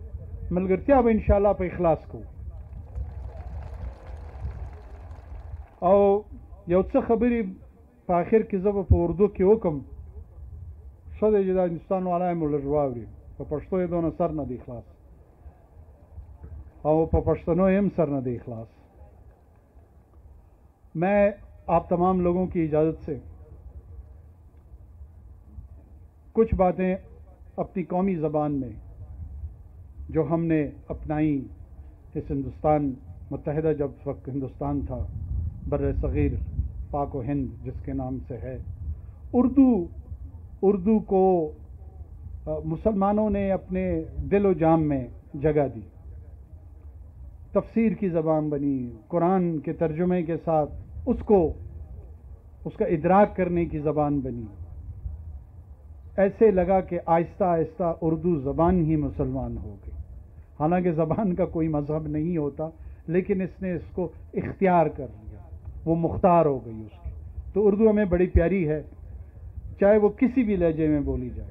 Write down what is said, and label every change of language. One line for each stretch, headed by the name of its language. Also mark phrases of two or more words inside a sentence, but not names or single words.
Pashto: ملګرتیا به انشاءالله په اخلاص کوو. او یو څه خبرې په آخر کې زه به په اردو کې وکړم. ښه دی چې دا هندوستان والا یې مو لږ واوري. په پښتو یې دونه سر نه دی خلاص और په پښتنو هم سر نه دی خلاص.
Urdu: میں آپ تمام لوگوں کی اجازت سے کچھ باتیں اپنی قومی زبان میں جو ہم نے اپنائی اس ہندوستان متحدہ، جب وقت ہندوستان تھا، بر صغیر پاک و ہند جس کے نام سے ہے، اردو کو مسلمانوں نے اپنے دل و جام میں جگہ دی, تفسیر کی زبان بنی، قرآن کے ترجمے کے ساتھ اس کا ادراک کرنے کی زبان بنی. ایسے لگا کہ آہستہ آہستہ اردو زبان ہی مسلمان ہو گئی. حالانکہ زبان کا کوئی مذہب نہیں ہوتا، لیکن اس نے اس کو اختیار کر لیا، وہ مختار ہو گئی اس کی. تو اردو ہمیں بڑی پیاری ہے، چاہے وہ کسی بھی لہجے میں بولی جائے.